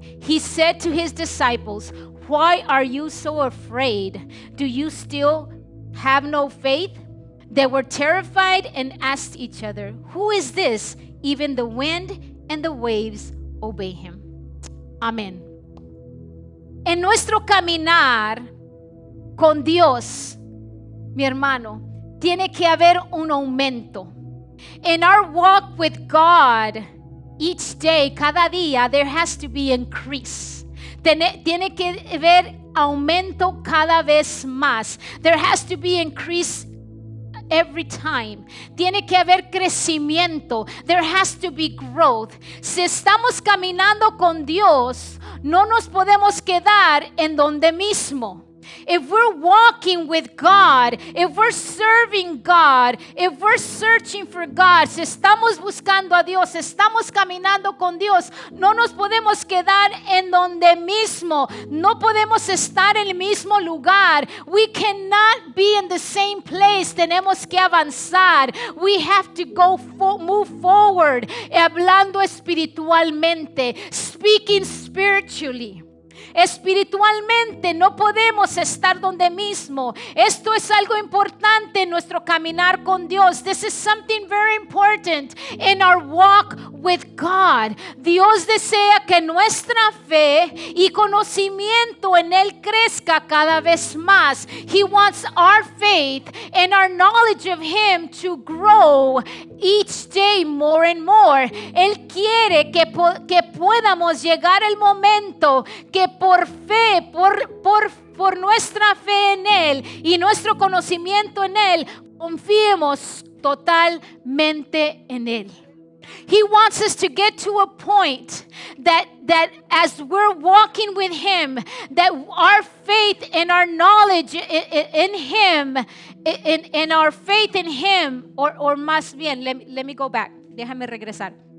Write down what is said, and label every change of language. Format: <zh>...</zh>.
<en>He said to his disciples, Why are you so afraid? Do you still have no faith? They were terrified and asked each other, Who is this? Even the wind and the waves obey him.</en> <es>Amén. En nuestro caminar con Dios, mi hermano, tiene que haber un aumento.</es> <en>In our walk with God, each day,</en> <es>cada día,</es> <en>there has to be increase.</en> <es>tiene que haber aumento cada vez más.</es> <en>There has to be increase every time.</en> <es>Tiene que haber crecimiento.</es> <en>There has to be growth.</en> <es>Si estamos caminando con Dios, no nos podemos quedar en donde mismo.</es> <en>If we're walking with God, if we're serving God, if we're searching for God,</en> <es>si estamos buscando a Dios, estamos caminando con Dios, no nos podemos quedar en donde mismo. No podemos estar en el mismo lugar.</es> <en>We cannot be in the same place.</en> <es>Tenemos que avanzar.</es> <en>We have to move forward,</en> <es>hablando espiritualmente,</es> <en>speaking spiritually.</en> <es>Espiritualmente no podemos estar donde mismo. Esto es algo importante en nuestro caminar con Dios.</es> <en>This is something very important in our walk with God.</en> <es>Dios desea que nuestra fe y conocimiento en Él crezca cada vez más.</es> <en>He wants our faith and our knowledge of Him to grow each day more and more.</en> <es>Él quiere que podamos llegar al momento que por fe, por nuestra fe en Él y nuestro conocimiento en Él, confiemos totalmente en Él.</es> <en>He wants us to get to a point that as we're walking with Him, that our faith and our knowledge in Him, in our faith in Him, or</en> <es>más bien,</es> <en>let me go back.</en> <es>Déjame regresar.</es>